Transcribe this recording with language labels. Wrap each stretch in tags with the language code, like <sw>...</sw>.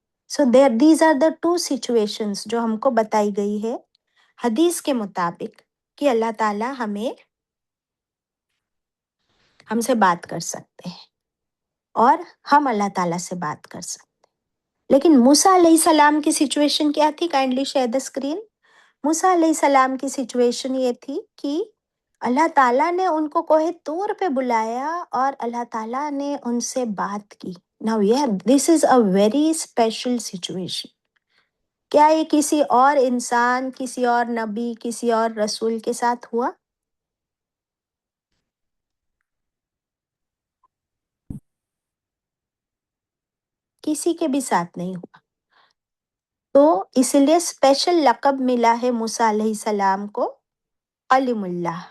<en>so these are the two situations</en> <ur>جو ہم کو بتائی گئی ہے حدیث کے مطابق کہ اللہ تعالیٰ ہم سے بات کر سکتے ہیں اور ہم اللہ تعالیٰ سے بات کر سکتے ہیں. لیکن موسیٰ علیہ السلام کی سچویشن کیا تھی؟</ur> <en>Kindly share the screen.</en> <ur>موسیٰ علیہ السلام کی سچویشن یہ تھی کہ اللہ تعالیٰ نے ان کو کوہ طور پہ بلایا اور اللہ تعالیٰ نے ان سے بات کی.</ur> <en>Now yeah, this is a very special situation.</en> <ur>کیا یہ کسی اور انسان، کسی اور نبی، کسی اور رسول کے ساتھ ہوا؟ کسی کے بھی ساتھ نہیں ہوا. تو اس لیے اسپیشل لقب ملا ہے موسیٰ علیہ السلام کو کلیم اللہ.</ur>